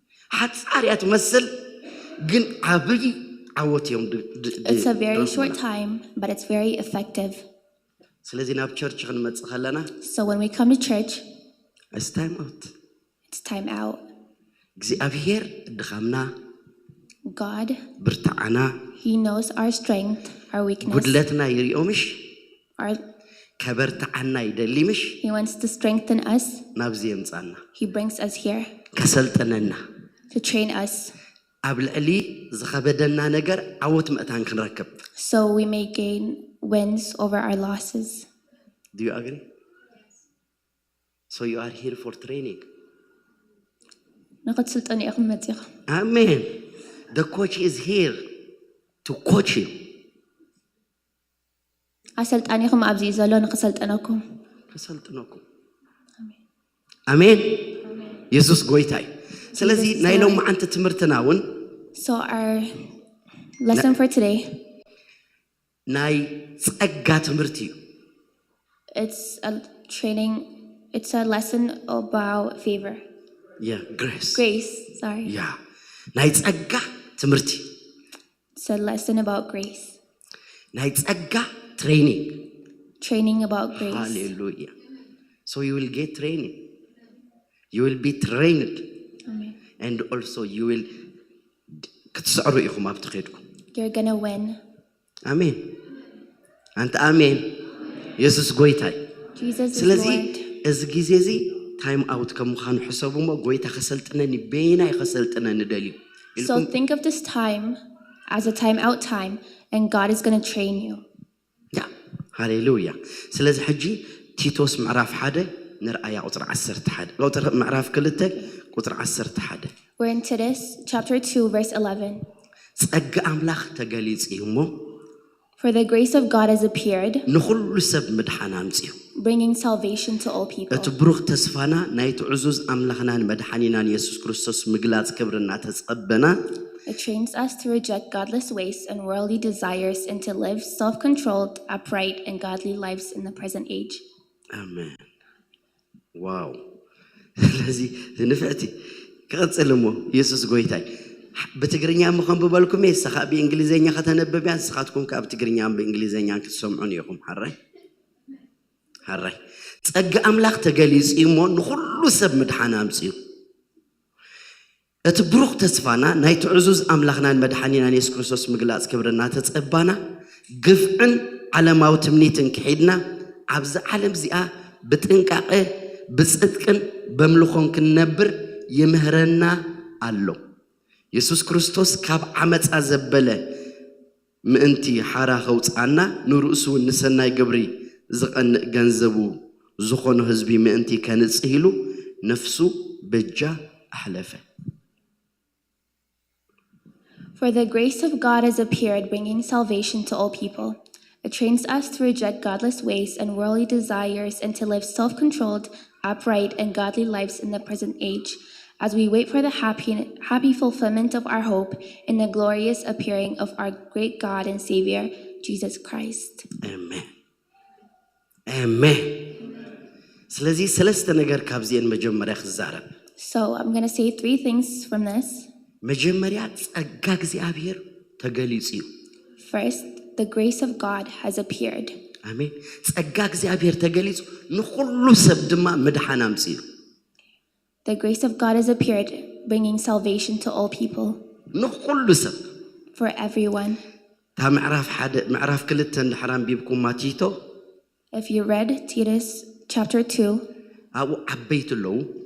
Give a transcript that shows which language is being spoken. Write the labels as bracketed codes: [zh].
[en] حتصاري أتمثل جن عبي عوتيهم. It's a very short time, but it's very effective. سلازي ناب church خنمت خلنا. So when we come to church, it's time out. It's time out. [ti] እግዚአብሔር ድኻምና [en] God, [ti] ብርታዓና [en] He knows our strength, our weakness. [ti] ጉድለትና ይሪኦምሽ ከበርታዓና ይደሊምሽ [en] He wants to strengthen us. [ti] ናብዚ የምጻና [en] He brings us here [ti] ከሰልጠነና [en] to train us [ti] ኣብ ልዕሊ ዝኸበደና ነገር ዓወት ምእታን ክንረክብ [en] so we may gain wins over our losses. Do you agree? So you are here for training. [ti] ንኽትስልጠኑ ኢኹም መጺኹም [en] Amen. The coach is here to coach you. [ti] ኣሰልጣኒኹም ኣብዚ እዩ ዘሎ ንኽሰልጠነኩም ከሰልጥነኩም ኣሜን ኢየሱስ ጎይታ እዩ ስለዚ ናይ ሎማዓንቲ ትምህርትና እውን [en] So our lesson for today, [ti] ናይ ጸጋ ትምህርቲ እዩ [en] it's a training, it's a lesson about favor. grace Grace, sorry. [ti] ናይ ጸጋ ትምህርቲ [en] It's a lesson about grace. [ti] ናይ ጸጋ training. [en] Training about grace. Hallelujah. So you will get training. You will be trained. Amen. And also you will [ti] ክትስዕሩ ኢኹም ኣብ ትኸድኩም [en] You're gonna win. [ti] ኣሜን ኣንተ ኣሜን ኢየሱስ ጎይታ እዩ [en] Jesus is [ti] ስለዚ [en] Lord. [ti] እዚ ግዜ እዚ ታይም ኣውት ከም ምዃኑ ሕሰቡ እሞ ጎይታ ከሰልጥነኒ በይናይ ከሰልጥነኒ ደልዩ [en] So think of this time as a time out time, and God is gonna train you. [ti] ሃሌሉያ ስለዚ ሕጂ ቲቶስ ምዕራፍ 1 ንርአያ ቁጥሪ 11 ቁጥሪ ምዕራፍ 2 ቁጥሪ 11 [en] We're in Titus chapter 2 verse 11. [ti] ጸጋ ኣምላኽ ተገሊጽ እዩ እሞ [en] For the grace of God has appeared, [ti] ንኹሉ ሰብ ምድሓን ኣምጽኡ [en] bringing salvation to all people. [ti] እቲ ብሩኽ ተስፋና ናይቲ ዕዙዝ ኣምላኽናን መድሓኒናን ኢየሱስ ክርስቶስ ምግላጽ ክብርና ተጸበና [en] It trains us to reject godless ways and worldly desires and to live self-controlled, upright, and godly lives in the present age. Amen. Wow. [ti] ስለዚ ንፍዕቲ ክቕጽል እሞ ኢየሱስ ጎይታይ ብትግርኛ ምኾን ብበልኩም እየ ስኻ ብእንግሊዘኛ ከተነበብያ ንስኻትኩም ካብ ትግርኛን ብእንግሊዘኛን ክትሰምዑን ኢኹም ሓራይ ጸጋ ኣምላኽ ተገሊጹ እሞ ንኹሉ ሰብ ምድሓን ኣምጽኡ እቲ ብሩኽ ተስፋና ናይቲ ዕዙዝ ኣምላኽናን መድሓኒናን ኢየሱስ ክርስቶስ ምግላጽ ክብርና ተጸባና ግፍዕን ዓለማዊ ትምኒትን ክሒድና ኣብዚ ዓለም እዚኣ ብጥንቃቐ ብጽድቅን በምልኾን ክንነብር ይምህረና ኣሎ ኢየሱስ ክርስቶስ ካብ ዓመፃ ዘበለ ምእንቲ ሓራ ኸውፃና ንርእሱ ንሰናይ ግብሪ ዝቐንእ ገንዘቡ ዝኾኑ ህዝቢ ምእንቲ ከንጽህ ኢሉ ነፍሱ በጃ ኣሕለፈ [en] For the grace of God has appeared, bringing salvation to all people. It trains us to reject godless ways and worldly desires and to live self-controlled, upright, and godly lives in the present age, as we wait for the happy fulfillment of our hope in the glorious appearing of our great God and Savior, Jesus Christ. Amen. Amen. [ti] ስለዚህ ሰለስተ ነገር ካብዚአን መጀመሪያ ክዛረብ [en] So I'm going to say 3 things from this. [ti] መጀመሪያ ጸጋ እግዚአብሔር ተገሊጽ እዩ [en] First, the grace of God has appeared. [ti] አሜን ጸጋ እግዚአብሔር ተገሊጽ ንኹሉ ሰብ ድማ መድሓን ኣምጽኡ [en] The grace of God has appeared, bringing salvation to all people. [ti] ንኹሉ ሰብ [en] For everyone. [ti] ታ ምዕራፍ 2 እንድሕራን ቢብኩም ማቲቶ [en] If you read Titus chapter 2, [ti] ኣብኡ ዓበይቲ ኣለዉ